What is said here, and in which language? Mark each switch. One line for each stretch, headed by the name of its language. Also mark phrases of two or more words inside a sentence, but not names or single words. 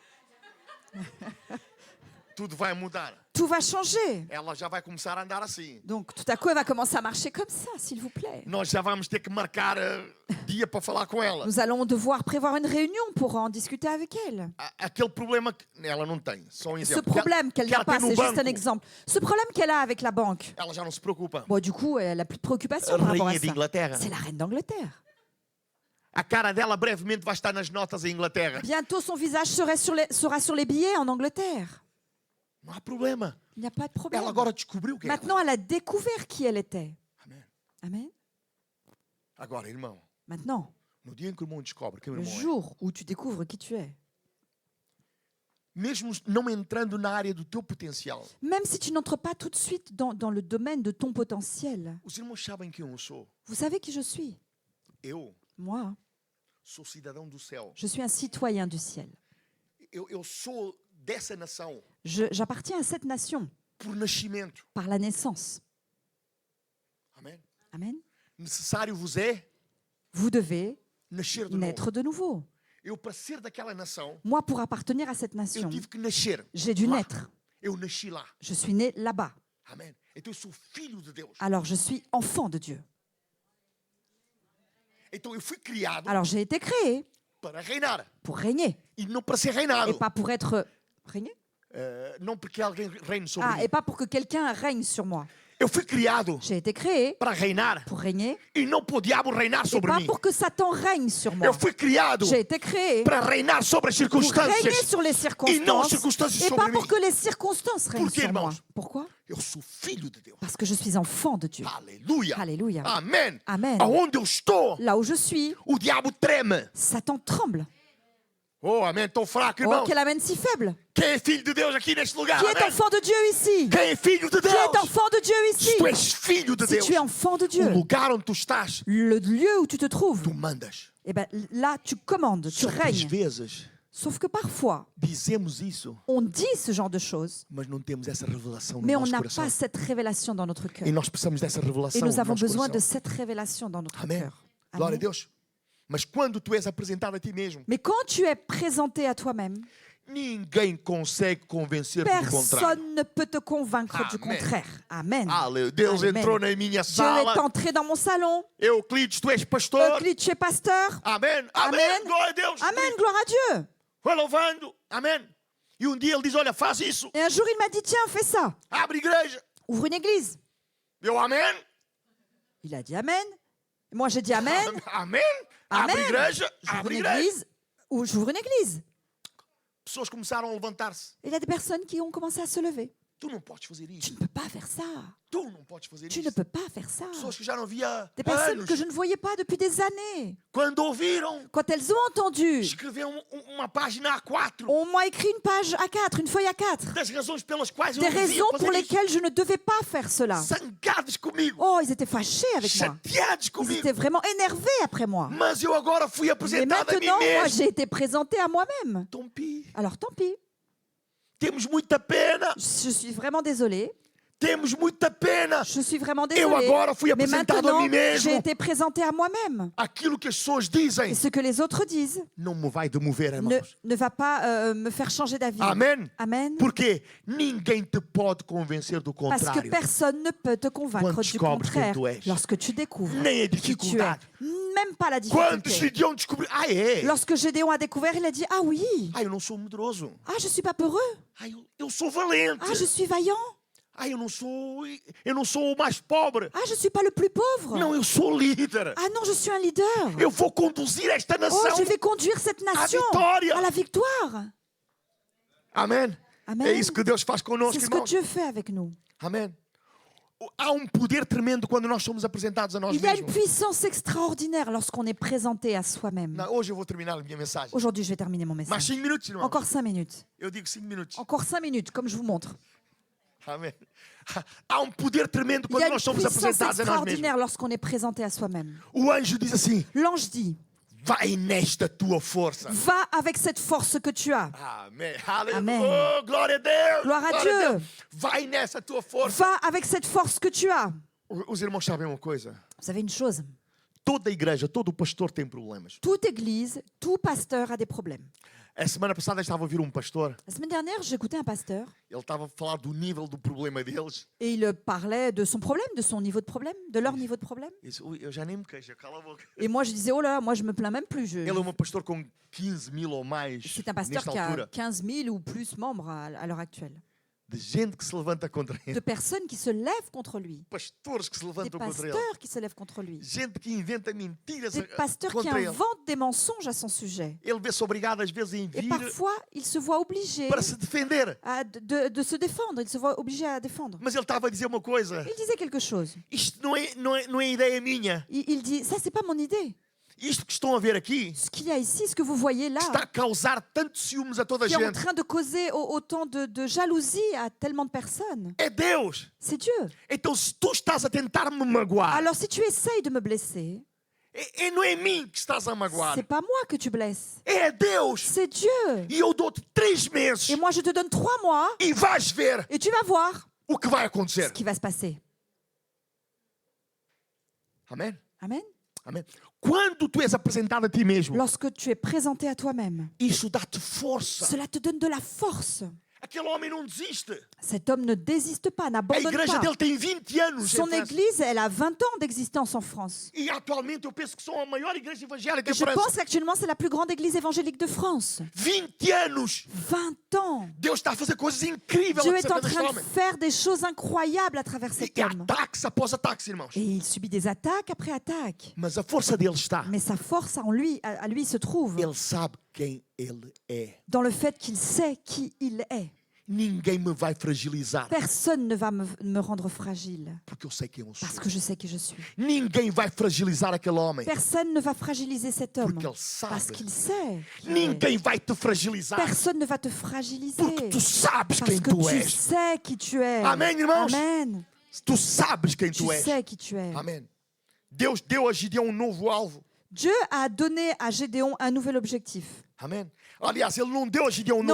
Portuguese: Tudo vai mudar.
French: Tout va changer.
Portuguese: Ela já vai começar a andar assim.
French: Donc, tout à coup, elle va commencer à marcher comme ça, s'il vous plaît.
Portuguese: Nós já vamos ter que marcar dia para falar com ela.
French: Nous allons devoir prévoir une réunion pour en discuter avec elle.
Portuguese: Aquele problema que ela não tem. Só um
French: Ce
Portuguese: exemplo.
French: problème qu'elle
Portuguese: que
French: n'a
Portuguese: ela
French: pas,
Portuguese: tem no
French: c'est juste un
Portuguese: banco,
French: exemple. Ce problème qu'elle a avec la banque,
Portuguese: ela já não se preocupa.
French: bon, du coup, elle n'a plus de préoccupation par rapport à
Portuguese: Rainha de
French: ça.
Portuguese: Inglaterra.
French: C'est la reine d'Angleterre.
Portuguese: A cara dela brevemente vai estar nas notas em Inglaterra.
French: Bientôt, son visage sera sur les billets en Angleterre.
Portuguese: Não há problema.
French: Il n'y a pas de problème.
Portuguese: Ela agora descobriu quem é ela.
French: Maintenant, elle a découvert qui elle était.
Portuguese: Amém.
French: Amen.
Portuguese: Agora, irmão,
French: Maintenant,
Portuguese: no dia em que o irmão descobre quem o
French: le
Portuguese: irmão é,
French: jour où tu découvres qui tu es,
Portuguese: mesmo não entrando na área do teu potencial,
French: même si tu n'entres pas tout de suite dans le domaine de ton potentiel,
Portuguese: os irmãos sabem quem eu sou.
French: vous savez qui je suis?
Portuguese: Eu
French: Moi,
Portuguese: sou cidadão do céu.
French: je suis un citoyen du ciel.
Portuguese: Eu sou dessa nação
French: J'appartiens à cette nation
Portuguese: por nascimento.
French: par la naissance.
Portuguese: Amém?
French: Amen.
Portuguese: Necessário vos é
French: Vous devez
Portuguese: nascer de
French: naître
Portuguese: novo.
French: de nouveau.
Portuguese: Eu, para ser daquela nação,
French: Moi, pour appartenir à cette
Portuguese: eu
French: nation,
Portuguese: tive que nascer.
French: j'ai dû
Portuguese: lá.
French: naître.
Portuguese: Eu nasci lá.
French: Je suis né là-bas.
Portuguese: Amém? Então eu sou filho de Deus.
French: Alors, je suis enfant de Dieu.
Portuguese: Então eu fui criado
French: Alors, j'ai été créé
Portuguese: para reinar.
French: pour régner
Portuguese: E não para ser
French: et
Portuguese: reinado.
French: pas pour être régné.
Portuguese: Não porque alguém reine sobre Ah, mim.
French: et pas pour que quelqu'un règne sur moi.
Portuguese: Eu fui criado
French: J'ai été créé
Portuguese: para reinar.
French: pour régner
Portuguese: E não para o diabo reinar
French: et
Portuguese: sobre
French: pas
Portuguese: mim.
French: pour que Satan règne sur moi.
Portuguese: Eu fui criado
French: J'ai été créé
Portuguese: para reinar sobre as
French: pour régner
Portuguese: circunstâncias.
French: sur les
Portuguese: E não as
French: circonstances
Portuguese: circunstâncias
French: et
Portuguese: sobre
French: pas
Portuguese: mim.
French: pour que les circonstances règnent
Portuguese: Por quê,
French: sur moi.
Portuguese: irmãos?
French: Pourquoi?
Portuguese: Eu sou filho de Deus.
French: Parce que je suis enfant de Dieu.
Portuguese: Aleluia.
French: Alléluia.
Portuguese: Amém.
French: Amen.
Portuguese: Aonde eu estou,
French: Là où je suis,
Portuguese: o diabo treme.
French: Satan tremble.
Portuguese: Oh, amém. Tão fraco,
French: Oh,
Portuguese: irmão.
French: quelle amène si faible.
Portuguese: Quem é filho de Deus aqui neste lugar?
French: Qui est
Portuguese: Amém.
French: enfant de Dieu ici?
Portuguese: Quem é filho de
French: Qui est
Portuguese: Deus?
French: enfant de Dieu ici?
Portuguese: Se tu és filho de
French: Si
Portuguese: Deus,
French: tu es enfant de
Portuguese: o
French: Dieu,
Portuguese: lugar onde tu estás,
French: le lieu où tu te trouves,
Portuguese: tu mandas.
French: eh ben, là, tu commandes, tu
Portuguese: Só que às
French: règnes.
Portuguese: vezes
French: Sauf que parfois,
Portuguese: dizemos isso,
French: on dit ce genre de choses,
Portuguese: mas não temos essa revelação no
French: mais on
Portuguese: nosso
French: n'a
Portuguese: coração.
French: pas cette révélation dans notre cœur.
Portuguese: E nós precisamos dessa
French: Et
Portuguese: revelação no
French: nous avons
Portuguese: nosso
French: besoin de
Portuguese: coração.
French: cette révélation dans notre
Portuguese: Amém.
French: cœur.
Portuguese: Glória a
French: Amen.
Portuguese: Deus. Mas quando tu és apresentado a ti mesmo,
French: Mais quand tu es présenté à toi-même,
Portuguese: ninguém consegue convencer-te do contrário.
French: personne ne peut te convaincre du Amen. contraire. Amen.
Portuguese: Aleluia. Deus
French: Amen.
Portuguese: entrou na minha
French: Dieu
Portuguese: sala.
French: est entré dans mon salon.
Portuguese: Euclides, tu és pastor.
French: Euclide, tu es pasteur.
Portuguese: Amém.
French: Amen.
Portuguese: Amém. Glória a Deus.
French: Amen, gloire à Dieu.
Portuguese: Foi louvando. Amém. E um dia ele diz, olha, faz isso.
French: Et un jour, il m'a dit, tiens, fais ça.
Portuguese: Abre igreja.
French: Ouvre une église.
Portuguese: Eu, amém.
French: Il a dit Amen. Moi, j'ai dit Amen.
Portuguese: Amém.
French: Amen.
Portuguese: Abre igreja.
French: J'ouvre
Portuguese: Abre
French: une
Portuguese: igreja.
French: église. Ou j'ouvre une église.
Portuguese: Pessoas começaram a levantar-se.
French: Et il y a des personnes qui ont commencé à se lever.
Portuguese: Tu não podes fazer
French: Tu
Portuguese: isso.
French: ne peux pas faire ça.
Portuguese: Tu não podes fazer
French: Tu
Portuguese: isso.
French: ne peux pas faire ça.
Portuguese: Pessoas que já não via
French: Des personnes
Portuguese: anos.
French: que je ne voyais pas depuis des années.
Portuguese: Quando ouviram,
French: Quand elles ont entendu,
Portuguese: escreveram uma página A4
French: on m'a écrit une page A4, une feuille A4.
Portuguese: das razões pelas quais eu
French: Des
Portuguese: não devia
French: raisons pour
Portuguese: fazer isso.
French: lesquelles je ne devais pas faire cela.
Portuguese: Zangados comigo.
French: Oh, ils étaient fâchés avec moi.
Portuguese: Chateados
French: Ils
Portuguese: comigo.
French: étaient vraiment énervés après moi.
Portuguese: Mas eu agora fui
French: Mais
Portuguese: apresentado a mim
French: maintenant, moi,
Portuguese: mesmo.
French: j'ai été présentée à moi-même. Tom Pi. Alors tant pis.
Portuguese: Temos muita pena.
French: Je suis vraiment désolée.
Portuguese: Temos muita pena.
French: Je suis vraiment
Portuguese: Eu
French: désolée.
Portuguese: agora fui
French: Mais
Portuguese: apresentado a
French: maintenant,
Portuguese: mim mesmo.
French: j'ai été présentée à moi-même.
Portuguese: Aquilo que as pessoas dizem
French: Et ce que les autres disent
Portuguese: não me vai demover,
French: ne,
Portuguese: irmãos.
French: ne va pas me faire changer d'avis.
Portuguese: Amém?
French: Amen.
Portuguese: Porque ninguém te pode convencer do
French: Parce que
Portuguese: contrário.
French: personne ne peut te convaincre
Portuguese: Quando
French: du
Portuguese: descobres
French: contraire
Portuguese: quem tu és.
French: lorsque tu découvres
Portuguese: Nem a
French: qui tu es.
Portuguese: dificuldade.
French: Même pas la
Portuguese: Quando
French: difficulté.
Portuguese: Gideon descobriu, é.
French: Lorsque Gédéon a découvert, il a dit, ah oui, Eu não sou medroso. ah je suis pas peureux, Eu sou valente. ah je suis vaillant, Eu não sou o mais pobre. ah je suis pas le plus pauvre, Não, eu sou líder. ah non je suis un leader,
Portuguese: Eu vou conduzir esta
French: oh
Portuguese: nação.
French: je vais conduire cette nation
Portuguese: vitória.
French: à la victoire.
Portuguese: Amém?
French: Amen.
Portuguese: É isso que Deus faz conosco,
French: C'est ce que
Portuguese: irmãos.
French: Dieu fait avec nous.
Portuguese: Amém? Há poder tremendo quando nós somos apresentados a nós
French: Il y a une
Portuguese: mesmos.
French: puissance extraordinaire lorsqu'on est présenté à soi-même.
Portuguese: Não, hoje eu vou terminar a minha mensagem.
French: Aujourd'hui, je vais terminer mon Mais message.
Portuguese: 5 minutos, irmão.
French: Encore 5 minutes.
Portuguese: Eu digo 5 minutos.
French: Encore 5 minutes, comme je vous montre.
Portuguese: Amém. Há poder tremendo
French: Il y
Portuguese: quando
French: a une
Portuguese: nós somos
French: puissance
Portuguese: apresentados a nós mesmos.
French: extraordinaire lorsqu'on est présenté à soi-même.
Portuguese: O anjo diz assim:
French: L'ange dit,
Portuguese: vai nesta tua força.
French: va avec cette force que tu as.
Portuguese: Amém. Amém. Oh, glória a Deus. Glória a Glória
French: Dieu.
Portuguese: Deus. Vai nessa tua força.
French: Va avec cette force que tu as.
Portuguese: Os irmãos sabem uma coisa?
French: Vous savez une chose,
Portuguese: Toda igreja, todo pastor tem problemas.
French: toute église, tout pasteur a des problèmes.
Portuguese: A semana passada eu estava a ouvir um pastor,
French: La semaine dernière, j'écoutais un pasteur
Portuguese: ele estava a falar do nível do problema deles.
French: et il parlait de son problème, de son niveau de problème, de leur niveau de problème.
Portuguese: E disse, ui, eu já nem me queixo, cala a boca.
French: Et moi, je disais, oh là, moi, je me plains même plus.
Portuguese: Ele é um pastor com 15.000 ou mais
French: C'est un pasteur
Portuguese: nesta
French: qui a
Portuguese: altura.
French: 15 000 ou plus membres à l'heure actuelle.
Portuguese: De gente que se levanta contra
French: De
Portuguese: ele.
French: personnes qui se lèvent contre lui.
Portuguese: Pastores que se
French: Des
Portuguese: levantam contra ele.
French: pasteurs qui se lèvent contre lui.
Portuguese: Gente que inventa mentiras
French: Des pasteurs qui
Portuguese: contra ele.
French: inventent des mensonges à son sujet.
Portuguese: Ele vê-se obrigado às vezes a
French: Et
Portuguese: vir
French: parfois, il se voit obligé
Portuguese: para se defender.
French: de se défendre. Il se voit obligé à défendre.
Portuguese: Mas ele estava a dizer uma coisa.
French: Il disait quelque chose.
Portuguese: Isto não é ideia minha.
French: Il dit, ça, c'est pas mon idée.
Portuguese: Isto que estão a ver aqui
French: Ce qu'il y a ici, ce que vous voyez là,
Portuguese: está a causar tanto ciúmes a toda a
French: qui est en
Portuguese: gente.
French: train de causer autant de jalousie à tellement de personnes,
Portuguese: É Deus.
French: c'est Dieu.
Portuguese: Então se tu estás a tentar me magoar,
French: Alors, si tu essayes de me blesser,
Portuguese: não é mim que estás a magoar.
French: c'est pas moi que tu blesses,
Portuguese: É Deus.
French: c'est Dieu.
Portuguese: E eu dou-te 3 meses
French: Et moi, je te donne 3 mois
Portuguese: e vais ver
French: et tu vas voir
Portuguese: o que vai
French: ce
Portuguese: acontecer.
French: qui va se passer.
Portuguese: Amém?
French: Amen.
Portuguese: Amém? Quando tu és apresentado a ti mesmo,
French: Lorsque tu es présenté à toi-même,
Portuguese: isso dá-te força.
French: cela te donne de la force.
Portuguese: Aquele homem não desiste.
French: Cet homme ne désiste pas,
Portuguese: A
French: n'abandonne
Portuguese: igreja
French: pas.
Portuguese: dele tem 20 anos.
French: Son
Portuguese: em França.
French: église, elle a 20 ans d'existence en France.
Portuguese: E atualmente eu penso que são a maior igreja evangélica em
French: Je pense
Portuguese: França.
French: qu'actuellement, c'est la plus grande église évangélique de France.
Portuguese: 20 anos.
French: 20 ans.
Portuguese: Deus está a fazer coisas incríveis
French: Dieu est en
Portuguese: acerca deste
French: train de
Portuguese: homem.
French: faire des choses incroyables à travers cet
Portuguese: E
French: homme.
Portuguese: ataques após ataques, irmãos.
French: Et il subit des attaques après attaques.
Portuguese: Mas a força dele está.
French: Mais sa force en lui, à lui se trouve
Portuguese: Ele sabe quem ele é.
French: dans le fait qu'il sait qui il est.
Portuguese: Ninguém me vai fragilizar.
French: Personne ne va me rendre fragile
Portuguese: Porque eu sei quem eu sou.
French: parce que je sais qui je suis.
Portuguese: Ninguém vai fragilizar aquele homem.
French: Personne ne va fragiliser cet homme
Portuguese: Porque ele
French: parce
Portuguese: sabe.
French: qu'il sait. qui il est.
Portuguese: Ninguém vai te fragilizar.
French: Personne ne va te fragiliser
Portuguese: Porque tu sabes
French: parce
Portuguese: quem
French: que
Portuguese: tu
French: tu
Portuguese: és.
French: sais qui tu es.
Portuguese: Amém, irmãos?
French: Amen.
Portuguese: Tu sabes quem
French: Tu
Portuguese: tu és.
French: sais qui tu es.
Portuguese: Amém. Deus deu a Gideão um novo alvo.
French: Dieu a donné à Gédéon un nouvel objectif.
Portuguese: Amém. Aliás, ele não deu a Gideão um